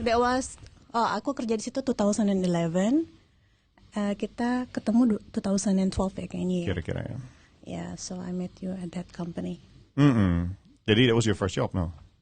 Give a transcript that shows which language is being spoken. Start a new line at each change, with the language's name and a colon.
English: That was
Indonesian: aku kerja di situ 2011. Kita ketemu 2012 ya kayaknya. Kira-kira ya.
English: Yeah, so I met you at that company.
Indonesian: Jadi
English: that was your first job, no?